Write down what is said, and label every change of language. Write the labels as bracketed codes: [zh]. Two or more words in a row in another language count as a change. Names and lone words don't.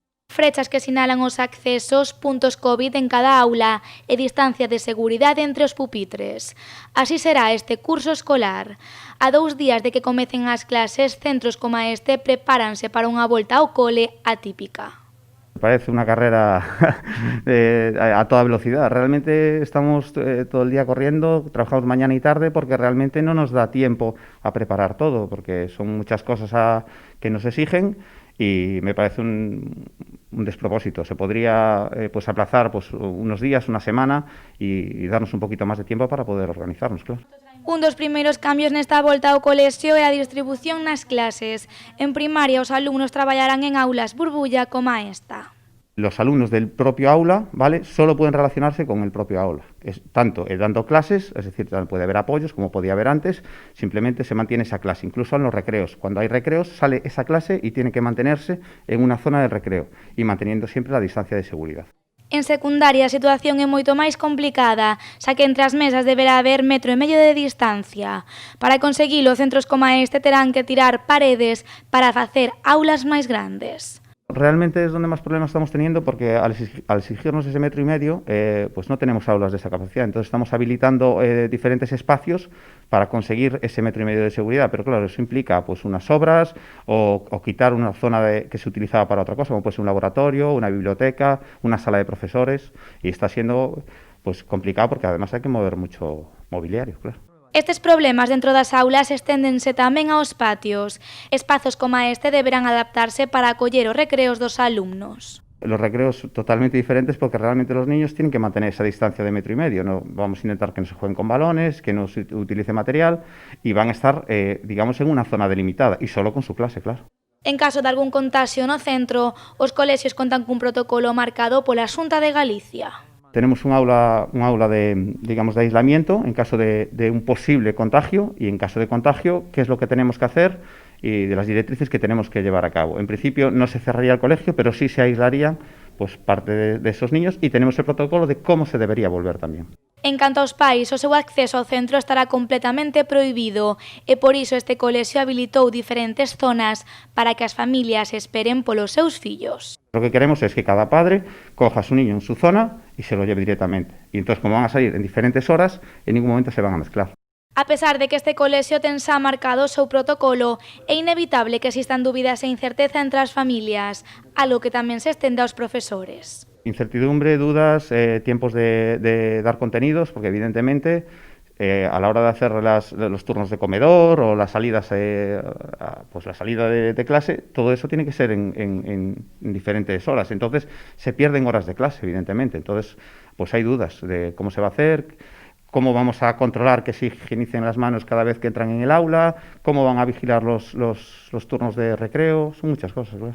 [gl] Frechas que sinalan os accesos, puntos COVID en cada aula e distancia de seguridade entre os pupitres. Así será este curso escolar. A 2 días de que comecen as clases, centros como este prepáranse para unha volta ao cole atípica. [es] Parece una carrera a toda velocidad. Realmente estamos todo el día corriendo, trabajamos mañana y tarde porque realmente no nos da tiempo a preparar todo, porque son muchas cosas que nos exigen y me parece un despropósito. Se podría pues aplazar pues unos días, una semana y darnos un poquito más de tiempo para poder organizarnos, claro. [gl] Un dos primeiros cambios nesta volta ao colexio é a distribución nas clases. En primaria, os alumnos traballarán en aulas burbulla como esta. [es] Los alumnos del propio aula, ¿vale?, solo pueden relacionarse con el propio aula. Tanto dando clases, es decir, puede haber apoyos como podía haber antes, simplemente se mantiene esa clase. Incluso en los recreos. Cuando hay recreos sale esa clase y tiene que mantenerse en una zona del recreo y manteniendo siempre la distancia de seguridad. [gl] En secundaria a situación é moito máis complicada, xa que entre as mesas deberá haber 1,5 metros de distancia. Para conseguilo, centros como este terán que tirar paredes para facer aulas máis grandes. [es] Realmente es donde más problemas estamos teniendo porque al exigirnos ese 1,5 metros, pues no tenemos aulas de esa capacidad. Entonces estamos habilitando diferentes espacios para conseguir ese 1,5 metros de seguridad. Pero claro, eso implica pues unas obras o quitar una zona que se utilizaba para otra cosa, como puede ser un laboratorio, una biblioteca, una sala de profesores. Y está siendo pues complicado porque además hay que mover mucho mobiliario, claro. [gl] Estes problemas dentro das aulas esténdense tamén aos patios. Espazos como este deberán adaptarse para acoller os recreos dos alumnos. [es] Los recreos totalmente diferentes porque realmente los niños tienen que mantener esa distancia de 1,5 metros. No vamos a intentar que no se jueguen con balones, que no se utilice material y van a estar, digamos, en una zona delimitada y solo con su clase, claro. [gl] En caso de algún contaxio no centro, os colexios contan cun protocolo marcado pola Xunta de Galicia. [es] Tenemos un aula de, digamos, de aislamiento en caso de un posible contagio y en caso de contagio, qué es lo que tenemos que hacer y de las directrices que tenemos que llevar a cabo. En principio no se cerraría el colegio, pero sí se aislarían pues, parte de esos niños y tenemos el protocolo de cómo se debería volver también. [gl] En canto aos pais, o seu acceso ao centro estará completamente prohibido e por iso este colexio habilitou diferentes zonas para que as familias esperen polos seus fillos. [es] Lo que queremos es que cada padre coja a su niño en su zona y se lo lleve directamente. Y entonces, como van a salir en diferentes horas, en ningún momento se van a mezclar. [gl] A pesar de que este colexio ten xa marcado o seu protocolo, é inevitable que existan dúbidas e incerteza entre as familias, algo que tamén se estende aos profesores. [es] Incertidumbre, dudas, tiempos de dar contenidos, porque evidentemente a la hora de hacer los turnos de comedor o las salidas, pues la salida de clase, todo eso tiene que ser en diferentes horas. Entonces se pierden horas de clase, evidentemente. Entonces pues hay dudas de cómo se va a hacer, cómo vamos a controlar que se higienicen las manos cada vez que entran en el aula, cómo van a vigilar los turnos de recreo, son muchas cosas, claro.